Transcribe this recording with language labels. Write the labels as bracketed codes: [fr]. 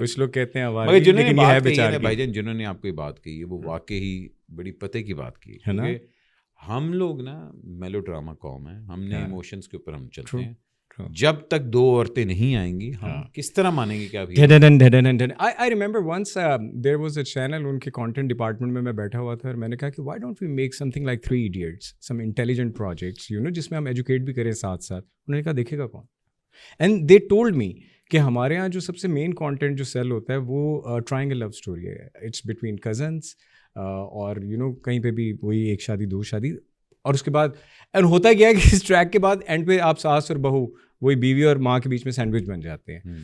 [ur] کچھ لوگ کہتے ہیں مگر جنہوں نے بات کہی ہے بھائی جان, جنہوں نے آپ کو یہ بات کہی ہے وہ واقعی بڑی پتے کی بات کی ہے نا. ہم لوگ نا میلو ڈراما قوم ہے, ہم نے ایموشنز کے اوپر ہم چلتے ہیں. جب تک 2 عورتیں نہیں آئیں گی ہم کس طرح مانیں گے کہ ابھی. [en] I remember once there was a channel, [ur] ان کے content department میں بیٹھا ہوا تھا اور میں نے کہا کہ [en] why don't we make something like 3 Idiots, some intelligent projects, you know, [ur] جس میں ہم ایجوکیٹ بھی کریں ساتھ ساتھ. انہوں نے کہا دیکھے گا کون. [en] And they told me [ur] کہ ہمارے یہاں جو سب سے مین کانٹینٹ جو سیل ہوتا ہے وہ ٹرائنگل لو اسٹوری ہے. [en] it's between cousins اور you know [ur] کہیں پہ بھی وہی 1 شادی 2 شادی. اور اس کے بعد اینڈ ہوتا کیا ہے کہ اس ٹریک کے بعد اینڈ پہ آپ ساس اور بہو, وہی بیوی اور ماں کے بیچ میں سینڈوچ بن جاتے ہیں.